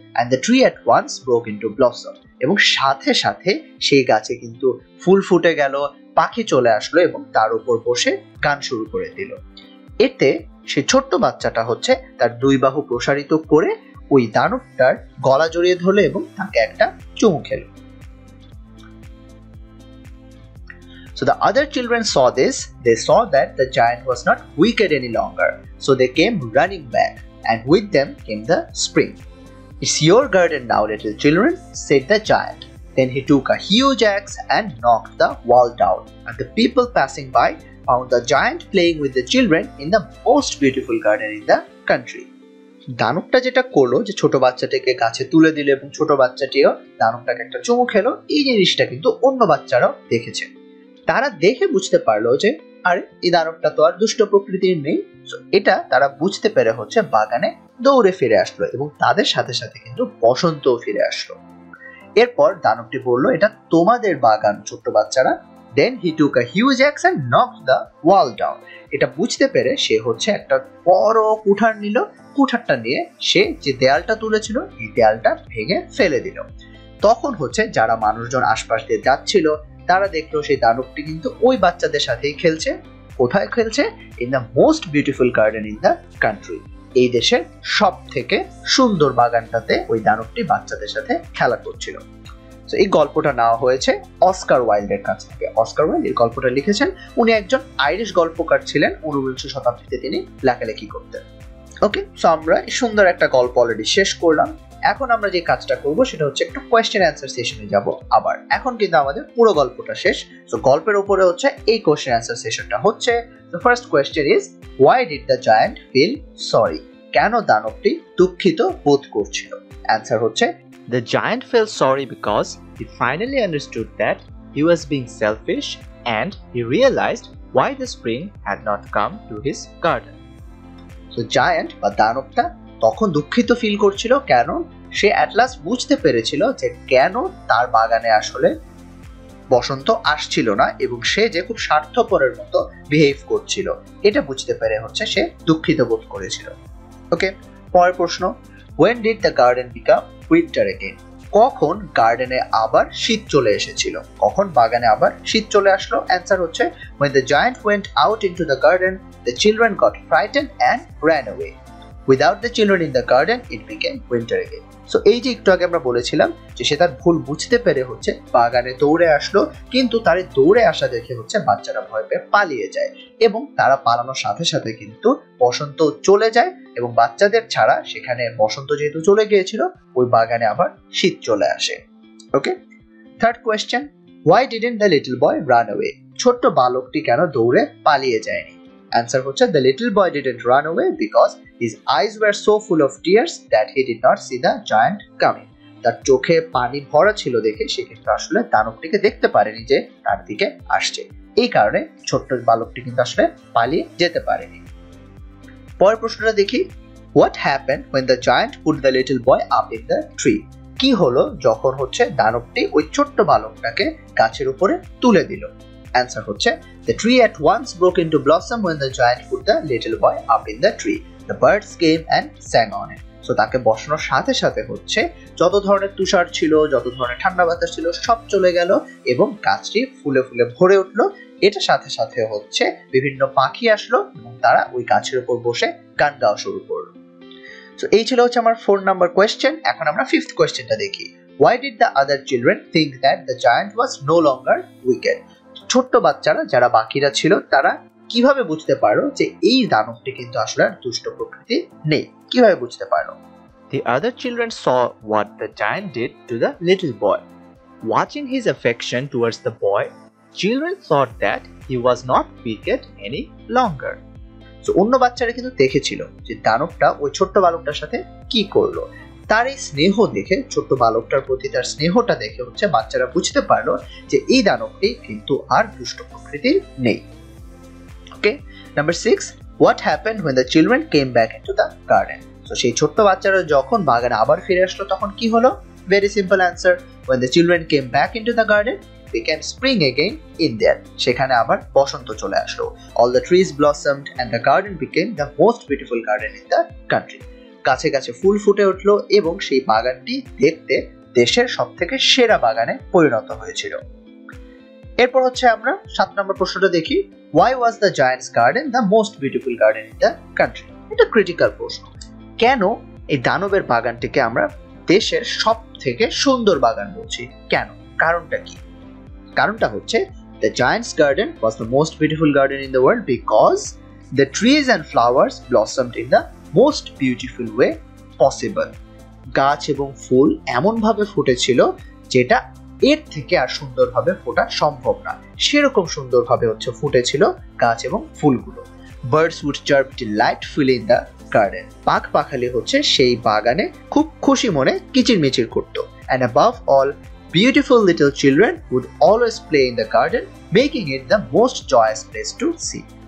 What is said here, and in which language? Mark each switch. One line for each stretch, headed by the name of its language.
English: and the tree at once broke into blossom,
Bangla: এবং সাথে সাথে সেই গাছে কিন্তু ফুল ফুটে গেল, পাখি চলে আসলো এবং তার উপর বসে গান শুরু করে দিল। এতে সেই ছোট্ট বাচ্চাটা হচ্ছে তার দুই বাহু প্রসারিত করে ওই দানবটার গলা জড়িয়ে ধরলো এবং তাকে একটা চুমু খেলো।
English: So the other children saw this. They saw that the giant was not wicked any longer. So they came running back, and with them came the spring. It's your garden now, little children, said the giant. Then he took a huge axe and knocked the wall down, and the people passing by found the giant playing with the children in the most beautiful garden in the country.
Bangla: দানবটা যেটা করলো যে ছোট বাচ্চাটাকে গাছে তুলে দিল এবং ছোট বাচ্চাটিও দানবটাকে একটা চুমু খেলো, এই জিনিসটা কিন্তু অন্য বাচ্চারাও দেখেছে। তারা দেখে বুঝতে পারলো যে আরে এই দানবটা তো আর দুষ্ট প্রকৃতির নেই। এটা তারা বুঝতে পেরে হচ্ছে বাগানে দৌড়ে ফিরে আসলো এবং তাদের সাথে সাথে কিন্তু বসন্তও ফিরে আসলো। এরপর দানবটি বলল এটা তোমাদের বাগান ছোট্ট বাচ্চারা।
English: Then he took a huge axe and knocked the wall down.
Bangla: এটা বুঝতে পেরে সে হচ্ছে একটা বড় কুঠার নিল, কুঠারটা নিয়ে সে যে দেয়ালটা তুলেছিল এই দেয়ালটা ভেঙে ফেলে দিল। তখন হচ্ছে যারা মানুষজন আশপাশ দিয়ে যাচ্ছিল তারা দেখলো সেই দানবটি কিন্তু ওই বাচ্চাদের সাথেই খেলছে। কোথায় খেলছে?
English: In the most beautiful garden in the country.
Bangla: এই দেশের সব থেকে সুন্দর বাগানটাতে ওই দানবটি বাচ্চাদের সাথে খেলা করছিল। তো এই গল্পটা নেওয়া হয়েছে অস্কার ওয়াইল্ডের কাছ থেকে। অস্কার ওয়াইল্ড এই গল্পটা লিখেছেন। উনি একজন আইরিশ গল্পকার ছিলেন, 19 শতাব্দীতে তিনি লেখালেখি করতেন। ওকে, সো আমরা সুন্দর একটা গল্প অলরেডি শেষ করলাম। এখন আমরা যে কাজটা করব সেটা হচ্ছে একটু কোয়েশ্চেন অ্যান্সার সেশনে যাব আবার। এখন কিন্তু আমাদের পুরো গল্পটা শেষ। সো গল্পের উপরে হচ্ছে এই কোয়েশ্চেন অ্যান্সার সেশনটা হচ্ছে।
English: The first question is why did the giant feel sorry?
Bangla: কেন দানবটি দুঃখিত বোধ করছিল? অ্যান্সার হচ্ছে
English: The giant felt sorry because he finally understood that he was being selfish and he realized why the spring had not come to his garden.
Bangla: So giant বা দানবটা তখন দুঃখিত feel করছিল, কেন সে অ্যাট লাস্ট বুঝতে পেরেছিল যে কেন তার বাগানে আসলে বসন্ত আসছিল না এবং সে যে খুব স্বার্থপরের মতো বিহেভ করছিল, এটা বুঝতে পেরে হচ্ছে সে দুঃখিত বোধ করেছিল। ওকে, পরের প্রশ্ন,
English: when did the garden become winter again?
Bangla: কখন গার্ডেনে আবার শীত চলে এসেছিল? কখন বাগানে আবার শীত চলে আসলো? অ্যান্সার হচ্ছে
English: when the giant went out into the garden the children got frightened and ran away. Without the children in the garden it became winter again.
Bangla: So এই যে একটু আগে আমরা বলেছিলাম যে সে তার ভুল বুঝতে পেরে হচ্ছে বাগানে দৌড়ে আসলো, কিন্তু তার দৌড়ে আসা দেখে হচ্ছে বাচ্চারা ভয় পেয়ে পালিয়ে যায় এবং তারা পালানোর সাথে সাথে কিন্তু বসন্ত চলে যায় এবং বাচ্চাদের ছাড়া সেখানে বসন্ত যেহেতু চলে গিয়েছিল ওই বাগানে আবার শীত চলে আসে।
English: Okay, third question, why didn't the little boy run away?
Bangla: ছোট্ট বালকটি কেন দৌড়ে পালিয়ে যায়নি? অ্যান্সার হচ্ছে
English: the little boy didn't run away because his eyes were so full of tears that he did not see the giant coming.
Bangla: তার চোখে পানি ভরা ছিল দেখে সে কিন্তু আসলে দানবটিকে দেখতে পারেনি যে তার দিকে আসছে। এই কারণে ছোট্ট বালকটি কিন্তু আসলে পালিয়ে যেতে পারেনি। পরের প্রশ্নটা দেখি,
English: what happened when the giant put the little boy up in the tree?
Bangla: কি হলো যখন হচ্ছে দানবটি ওই ছোট্ট বালকটাকে গাছের উপরে তুলে দিল? অ্যান্সার হচ্ছে
English: the tree at once broke into blossom when the giant put the little boy up in the tree. The birds came and sang on it.
Bangla: So তাকে বসানোর সাথে সাথে হচ্ছে যত ধরনের তুষার ছিল, যত ধরনের ঠান্ডা বাতাস ছিল সব চলে গেল এবং গাছটি ফুলে ফুলে ভরে উঠলো। এটার সাথে সাথে হচ্ছে বিভিন্ন পাখি আসলো এবং তারা ওই গাছের উপর বসে গান গাওয়া শুরু করলো। সো এই ছিল হচ্ছে আমার 4 নাম্বার কোয়েশ্চেন। এখন আমরা 5th কোয়েশ্চেনটা দেখি,
English: why did the other children think that the giant was no longer wicked?
Bangla: ছোট্ট বাচ্চারা যারা বাকিরা ছিল তারা কিভাবে বুঝতে পারলো যে এই দানবটি কিন্তু আসলে দুষ্ট প্রকৃতি নেই? কিভাবে বুঝতে পারলো?
English: The other children saw what the giant did to the little boy. Watching his affection towards the boy, children thought that he was not wicked any longer.
Bangla: So অন্য বাচ্চারা কিন্তু দেখেছিল যে দানবটা ওই ছোট্ট বালকটার সাথে কি করলো। তার এই স্নেহ দেখে, ছোট্ট বালকটার প্রতি তার স্নেহটা দেখে হচ্ছে বাচ্চারা বুঝতে পারলো যে এই দানবটি কিন্তু আর দুষ্ট প্রকৃতির নেই।
English: Okay, number 6, what happened when the children came back into the garden?
Bangla: So সেই ছোট্ট বাচ্চারা যখন বাগানে আবার ফিরে আসলো তখন কি হলো?
English: Very simple answer, when the children came back into the garden became spring again in there.
Bangla: সেখানে আবার বসন্ত চলে আসলো।
English: All the trees blossomed and the garden became the most beautiful garden in the country.
Bangla: গাছে গাছে ফুল ফুটে উঠলো এবং সেই বাগানটি দেখতে দেশের সবথেকে সেরা বাগানে পরিণত হয়েছিল। এরপর হচ্ছে আমরা 7 নম্বর প্রশ্নটা দেখি,
English: why was the giant's garden the most beautiful garden in the country?
Bangla: এটা ক্রিটিক্যাল প্রশ্ন। কেন এই দানবের বাগানটিকে আমরা দেশের সবথেকে সুন্দর বাগান বলছি? কেন? কারণটা কি? কারণটা হচ্ছে
English: the giant's garden was the most beautiful garden in the world because the trees and flowers blossomed in the most beautiful way possible.
Bangla: গাছ এবং ফুল এমন ভাবে ফুটেছিল যেটা এর থেকে আর সুন্দরভাবে ফোটা সম্ভব না, সেরকম সুন্দরভাবে হচ্ছে ফুটেছিল গাছ এবং ফুলগুলো।
English: birds would chirp delightfully in the garden,
Bangla: পাখ পাখালি হচ্ছে সেই বাগানে খুব খুশি মনে কিচিরমিচির করত।
English: And above all beautiful little children would always play in the garden, making it the most joyous place to see.